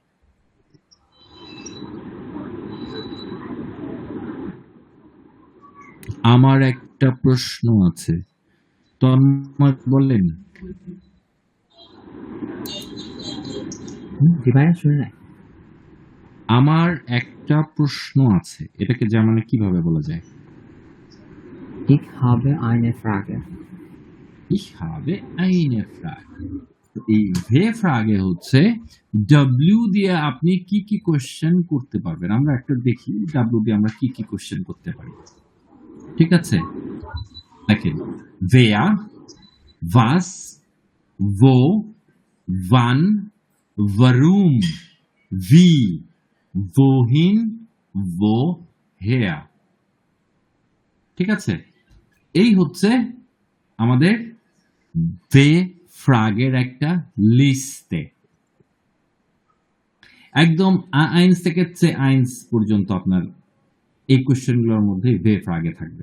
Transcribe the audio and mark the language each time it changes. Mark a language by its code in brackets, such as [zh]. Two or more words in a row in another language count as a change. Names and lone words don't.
[bn] আমার একটা প্রশ্ন আছে, তন্ময় বললেন। জি ভাই, শুনে নাই। আমার একটা প্রশ্ন আছে, এটাকে জার্মানে কিভাবে বলা যায়? [de] Ich habe eine Frage. Ich habe eine Frage। [bn] এই [de] W-Frage [bn] হচ্ছে ডাব্লিউ দিয়ে আপনি কি কি কোশ্চেন করতে পারবেন। আমরা একটা দেখি ডাব্লিউ দিয়ে আমরা কি কি কোশ্চেন করতে পারি। ঠিক আছে, দেখেন [de] wer, was, wo, wann, warum, wie, wohin, woher। [bn] ঠিক আছে, এই হচ্ছে আমাদের [de] W-Frage [bn] একটা লিস্টে। একদম আইন্স থেকে চে আইন্স পর্যন্ত আপনার এই কোশ্চেনগুলোর মধ্যে [de] W-Frage [bn] থাকবে।